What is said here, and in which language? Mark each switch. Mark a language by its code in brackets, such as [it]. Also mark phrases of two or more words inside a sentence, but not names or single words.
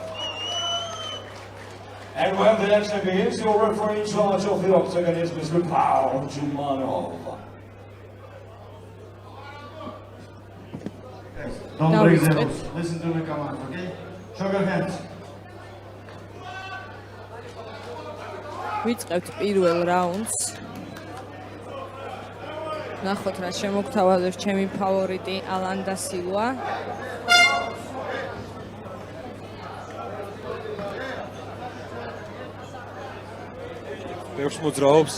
[en] And when the action begins, your referee in charge of the octagon is Mr. Paul Jumanov. Don't raise your hands. Listen to the command, okay? Show your hands. [ka] ვიწყებთ პირველ რაუნდს. ნახოთ რა შემოგთავაზებს ჩემი ფავორიტი ალან და სილვა. ბევრს მოძრაობს.